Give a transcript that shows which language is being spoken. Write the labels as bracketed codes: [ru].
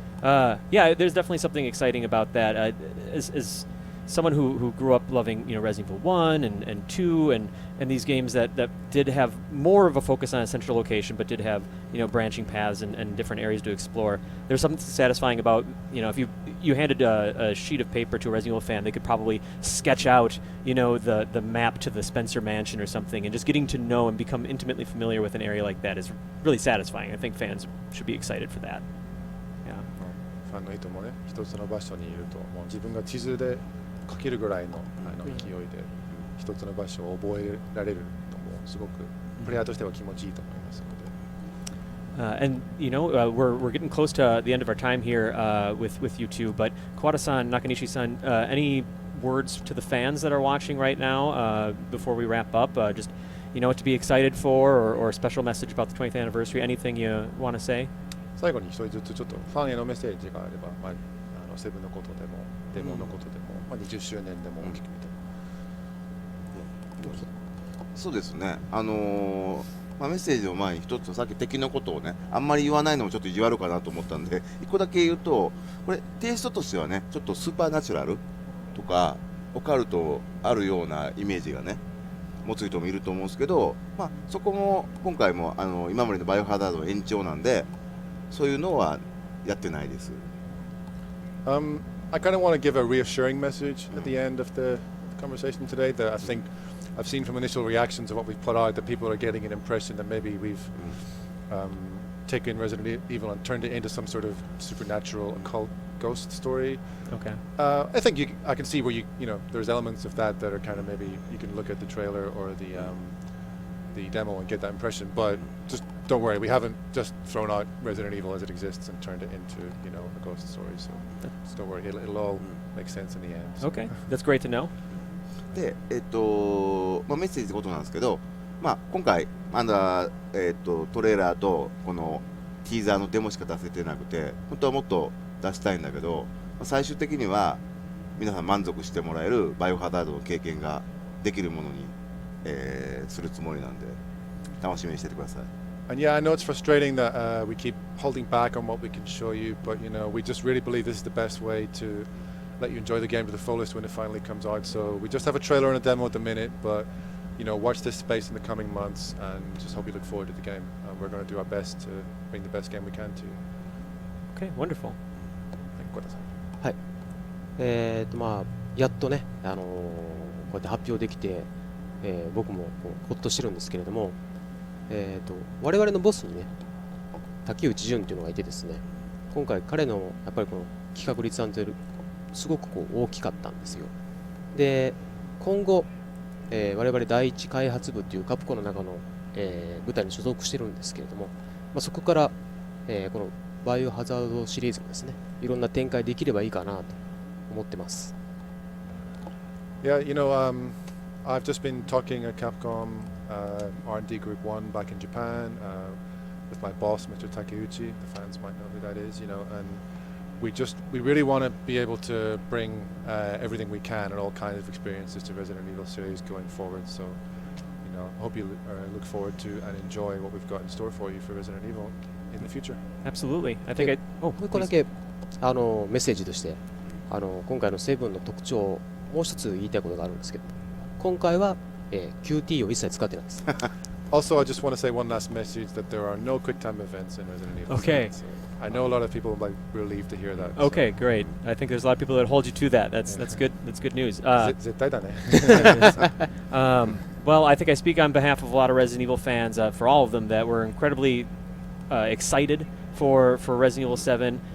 [en] Yeah, there's definitely something exciting about that. As someone who grew up loving, you know, Resident Evil 1 and 2 and these games that did have more of a focus on a central location but did have, you know, branching paths and different areas to explore, there's something satisfying about, you know, if you handed a sheet of paper to a Resident Evil fan, they could probably sketch out, you know, the map to the Spencer Mansion or something, and just getting to know and become intimately familiar with an area like that is really satisfying. I think fans should be excited for that. Yeah. [ja] ファンの人もね、一つの場所にいると、もう自分が地図で書けるぐらいの勢いで一つの場所を覚えられるのもすごくプレイヤーとしては気持ちいいと思いますので。 [en] And you know, we're getting close to the end of our time here with you two. But Kawada-san, Nakanishi-san, any words to the fans that are watching right now before we wrap up? Just, you know, what to be excited for, or a special message about the 20th anniversary? Anything you want to say? [ja] 最後に一人ずつちょっとファンへのメッセージがあれば、まあ、セブンのことでもデモのことでも、まあ、20周年でも大きく見ても、そうですね、まあ、メッセージの前に一つさっき敵のことをねあんまり言わないのもちょっと意地悪かなと思ったんで一個だけ言うと、これテイストとしてはねちょっとスーパーナチュラルとかオカルトあるようなイメージがね持つ人もいると思うんですけど、まあ、そこも今回も今までのバイオハザードの延長なんでそういうのはやってないです。 [en] I kind of want to give a reassuring message at the end of the conversation today that I think I've seen from initial reactions of what we've put out that people are getting an impression that maybe we've taken Resident Evil and turned it into some sort of supernatural occult ghost story. Okay. I think I can see where you know there's elements of that are kind of maybe you can look at the trailer or the demo and get that impression, but just don't worry, we haven't just thrown out Resident Evil as it exists and turned it into, you know, a ghost story, so just don't worry, it'll all make sense in the end. So. Okay, that's great to know. [ja] で、まあ、メッセージってことなんですけど、まあ、今回まだ、トレーラーとこのティーザーのデモしか出せてなくて本当はもっと出したいんだけど、最終的には皆さん満足してもらえるバイオハザードの経験ができるものにするつもりなんで楽しみにしててください。 [en] And yeah, I know it's frustrating that we keep holding back on what we can show you, but you know, we just really believe this is the best way to let you enjoy the game to the fullest when it finally comes out. So we just have a trailer and a demo at the minute, but you know, watch this space in the coming months and just hope you look forward to the game. And we're going to do our best to bring the best game we can to you. Okay, wonderful. [ja] はい、まあやっとね、こうやって発表できて、僕もこうほっとしてるんですけれども、我々のボスにね、竹内純というのがいてですね、今回彼のやっぱりこの企画立案というすごくこう大きかったんですよ。で、今後、我々第一開発部というカプコンの中の、部隊に所属してるんですけれども、まあ、そこから、このバイオハザードシリーズもですね、いろんな展開できればいいかなと思ってます。 [en] Yeah, you know, I've just been talking at Capcom R&D Group 1 back in Japan with my boss, Mr. Takeuchi. The fans might know who that is, you know, and we really want to be able to bring everything we can and all kinds of experiences to Resident Evil series going forward. So, you know, hope you look forward to and enjoy what we've got in store for you for Resident Evil in the future. Absolutely. I think [ja] もう一個だけメッセージとして今回のセブンの特徴、もう一つ言いたいことがあるんですけど、今回は、QT を一切使ってないです。 [en] Also, I just want to say one last message that there are no quick time events in Resident Evil. Okay. So I know a lot of people might be relieved to hear that. Okay, great. I think there's a lot of people that hold you to that. That's good. That's good news. [ja] 絶対だね。 [en] Well, I think I speak on behalf of a lot of Resident Evil fans, for all of them, that we're incredibly excited for Resident Evil 7.